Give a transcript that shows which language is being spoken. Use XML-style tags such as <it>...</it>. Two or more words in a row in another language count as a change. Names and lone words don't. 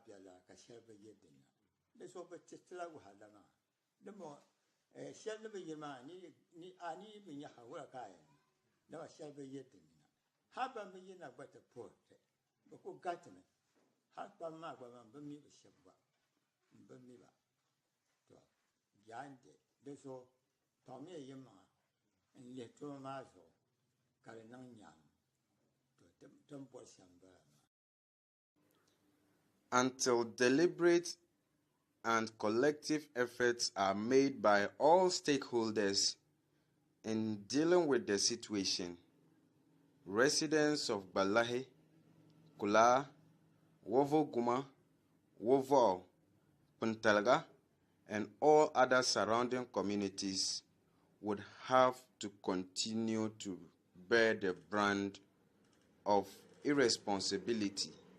<dag>bɛ laa ka shɛli bi yɛ dinna di so bi titila wahala maa di mo shɛli ni bi yɛ maa ani yi bi nya ha wura ka a yɛn dama shɛli bi yɛ dinna ha ban bi yina gba ti puhirti bi ku gatimi ha kpam maa gba man bi mi bi shɛb gba n bi mi ba to jaandi di so tɔŋ mi yi maŋa n lihi tuma maa zuɣu ka di niŋ nyaam to tin bɔri shɛm bala maa.</dag> <en>Until deliberate and collective efforts are made by all stakeholders in dealing with the situation, residents of Gbalahi, Kula, Wovo Guma, Wovo, Puntalga, and all other surrounding communities would have to continue to bear the brand of irresponsibility.</en>